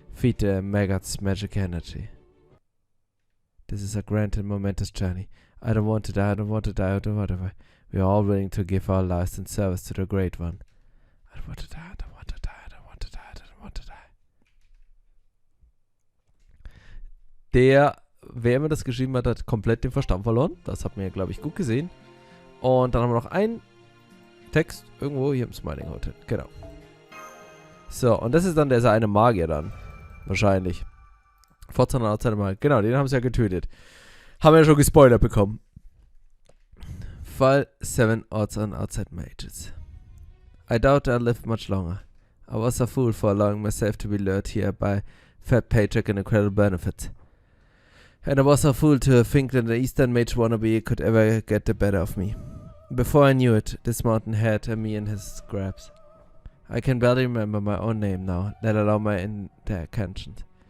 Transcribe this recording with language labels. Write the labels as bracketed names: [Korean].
[English] Feed the maggots magic energy. This is a grand and momentous journey. I don't want to die, I don't want to die, I don't want to die. We are all willing to give our lives in service to the Great One. I don't want to die, I don't want to die, I don't want to die, I don't want to die. [German] Wer immer das geschrieben hat, hat komplett den Verstand verloren. Das hat man ja, glaube ich, gut gesehen. Und dann haben wir noch einen Text irgendwo hier im Smiling Hotel. Genau. So, und das ist dann dieser eine Magier dann. Wahrscheinlich. Forza Outside Magier. Genau, den haben sie ja getötet. Haben wir ja schon gespoilert bekommen. [English] Fall 7 Odds on Outside Mages. I doubt I'll live much longer. I was a fool for allowing myself to be lured here by fat paycheck and incredible benefits. And I was a fool to think that an Eastern mage wannabe could ever get the better of me. Before I knew it, this mountain had me in his scraps. I can barely remember my own name now, let alone my intentions.